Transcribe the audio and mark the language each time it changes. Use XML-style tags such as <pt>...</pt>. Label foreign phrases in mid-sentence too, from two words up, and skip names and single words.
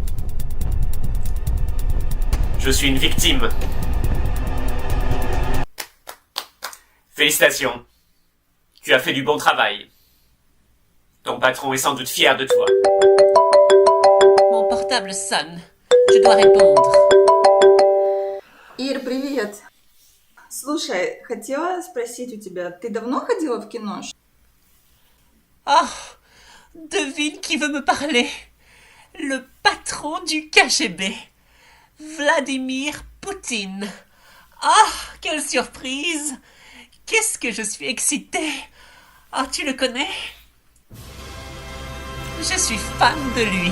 <fr>Je suis une victime. Félicitations. Tu as fait du bon travail. Ton patron est sans doute fier de toi. Mon portable sonne. Je dois répondre.</fr> <ru>Ир, привет. Слушай, хотела спросить у тебя, ты давно ходила в кино?</ru> <fr>Oh, devine qui veut me parler. Le patron du KGB. Vladimir Poutine. Ah, quelle surprise! Qu'est-ce que je suis excitée! Ah, tu le connais? Je suis fan de lui.</fr>